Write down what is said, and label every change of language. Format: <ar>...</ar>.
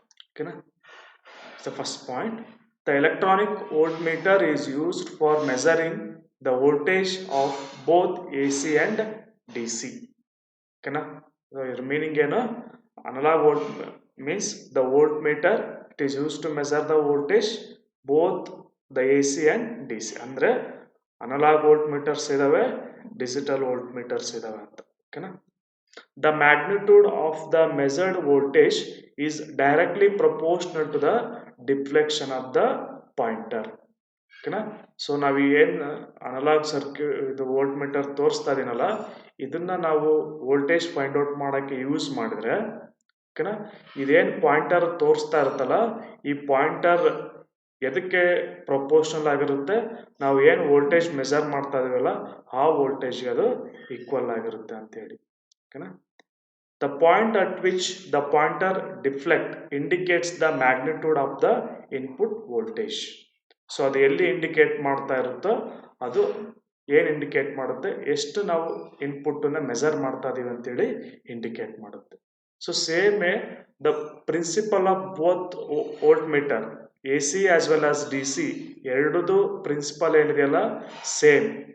<en>Okay, na? The first point, the electronic voltmeter is used for measuring the voltage of both AC and DC. Okay, na? The meaning ಏನು analog volt means the voltmeter, it is used to measure the voltage both the AC and DC.</en> <kn>ಅಂದ್ರೆ analogue ವೋಲ್ಟ್ಮೀಟರ್ಸ್ ಇದಾವೆ, digital ವೋಲ್ಟ್ಮೀಟರ್ಸ್ ಇದಾವೆ ಅಂತ. ಓಕೆನಾ?</kn> <en>The magnitude of the measured voltage is directly proportional to the deflection of the pointer.</en> <kn>ಓಕೆನಾ? So ನಾವು ಏನು analogue circuit ಇದು voltmeter ತೋರಿಸ್ತಾ ಇದೀನಲ್ಲ, ಇದನ್ನ ನಾವು ವೋಲ್ಟೇಜ್ ಫೈಂಡ್ ಔಟ್ ಮಾಡೋಕ್ಕೆ ಯೂಸ್ ಮಾಡಿದ್ರೆ, ಓಕೆನಾ, ಇದೇನು ಪಾಯಿಂಟರ್ ತೋರಿಸ್ತಾ ಇರುತ್ತಲ್ಲ, ಈ ಪಾಯಿಂಟರ್ ಎದಕ್ಕೆ ಪ್ರಪೋರ್ಷನಲ್ ಆಗಿರುತ್ತೆ, ನಾವು ಏನು ವೋಲ್ಟೇಜ್ ಮೆಜರ್ ಮಾಡ್ತಾ ಇದೀವಲ್ಲ ಆ ವೋಲ್ಟೇಜ್ಗೆ ಅದು ಈಕ್ವಲ್ ಆಗಿರುತ್ತೆ ಅಂತ ಹೇಳಿ. ಓಕೆನಾ?</kn> <en>The point at which the pointer deflect indicates the magnitude of the input voltage.</en> <kn>So ಅದು ಎಲ್ಲಿ ಇಂಡಿಕೇಟ್ ಮಾಡ್ತಾ ಇರುತ್ತೋ ಅದು ಏನು ಇಂಡಿಕೇಟ್ ಮಾಡುತ್ತೆ, ಎಷ್ಟು ನಾವು ಇನ್ಪುಟ್ಟನ್ನು ಮೆಜರ್ ಮಾಡ್ತಾ ಇದೀವಿ ಅಂತೇಳಿ ಇಂಡಿಕೇಟ್ ಮಾಡುತ್ತೆ.</kn> <en>So same the principle of both voltmeter A C as well as D C ಎರಡದು principle ಏನಿದೆಯಲ್ಲ same.</en>